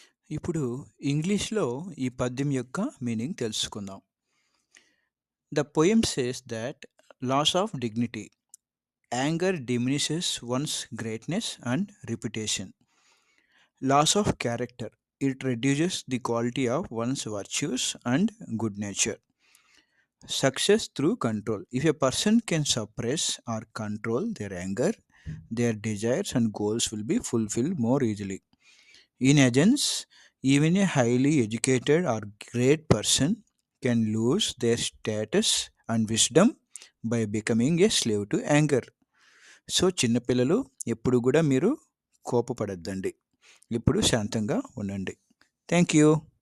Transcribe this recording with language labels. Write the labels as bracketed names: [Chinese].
[Telugu] ఇప్పుడు ఇంగ్లీష్‌లో ఈ పద్యం యొక్క మీనింగ్ తెలుసుకుందాం. [English] The poem says that loss of dignity, anger diminishes one's greatness and reputation. Loss of character, it reduces the quality of one's virtues and good nature. Success through control. If a person can suppress or control their anger, their desires and goals will be fulfilled more easily. In essence, even a highly educated or great person can lose their status and wisdom by becoming a slave to anger. [Telugu] So చిన్నపిల్లలు ఎప్పుడు కూడా మీరు కోపపడద్దండి. ఇప్పుడు శాంతంగా ఉండండి. Thank you.